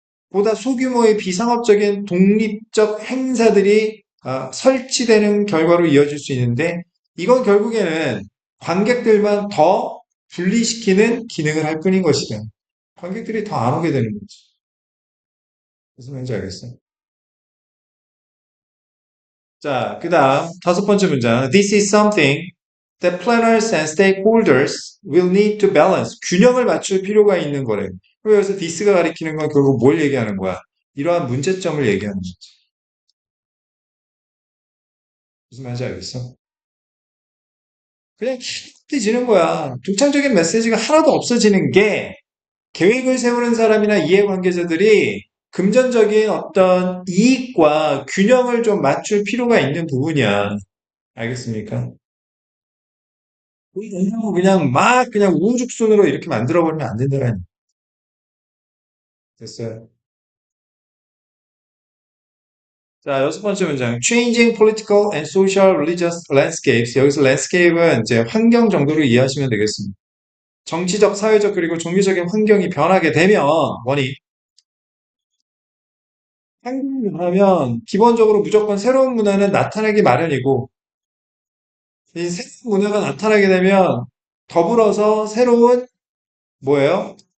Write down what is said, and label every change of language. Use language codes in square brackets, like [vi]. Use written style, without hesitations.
[ko] 보다 소규모의 비상업적인 독립적 행사들이 설치되는 결과로 이어질 수 있는데 이건 결국에는 관객들만 더 분리시키는 기능을 할 뿐인 것이다. 관객들이 더 안 오게 되는 거지. 무슨 말인지 알겠어? 자, 그 다음 다섯 번째 문장. [en] This is something that planners and stakeholders will need to balance. [ko] 균형을 맞출 필요가 있는 거래. 그리고 여기서 this가 가리키는 건 결국 뭘 얘기하는 거야? 이러한 문제점을 얘기하는 거지. 무슨 말인지 알겠어? 그냥 희끗해지는 거야. 독창적인 메시지가 하나도 없어지는 게 계획을 세우는 사람이나 이해관계자들이 금전적인 어떤 이익과 균형을 좀 맞출 필요가 있는 부분이야. 알겠습니까? 그냥 막 그냥 우후죽순으로 이렇게 만들어버리면 안 된다는. 됐어요. 자, 여섯 번째 문장. [en] Changing political and social religious landscapes. [ko] 여기서 landscape은 이제 환경 정도로 이해하시면 되겠습니다. 정치적, 사회적, 그리고 종교적인 환경이 변하게 되면, 원이, 환경이 변하면, 기본적으로 무조건 새로운 문화는 나타나기 마련이고, 이 새로운 문화가 나타나게 되면, 더불어서 새로운, 뭐예요?